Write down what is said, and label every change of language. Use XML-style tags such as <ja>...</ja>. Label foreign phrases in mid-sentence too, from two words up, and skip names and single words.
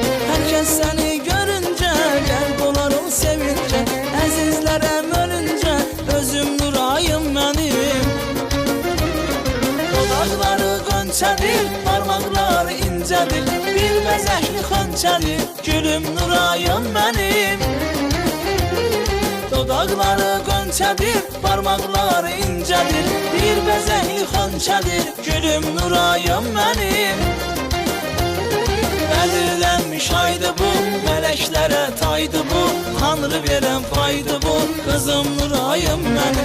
<tr>Herkes seni görünce gel konar o sevince.</tr> <az>Əzizlərəm ölünce özüm nurayım benim. Dodaqları qönçədir, parmaqları incədir. Bir bəzəkli xönçədir, gülüm nurayım benim. Dodaqları qönçədir, parmaqları incədir. Bir bəzəkli xönçədir, gülüm nurayım mənim. Bədirlənmiş aydı bu, mələklərə taydı bu. Tanrı verən paydı bu, qızım nurayım mənim.</az>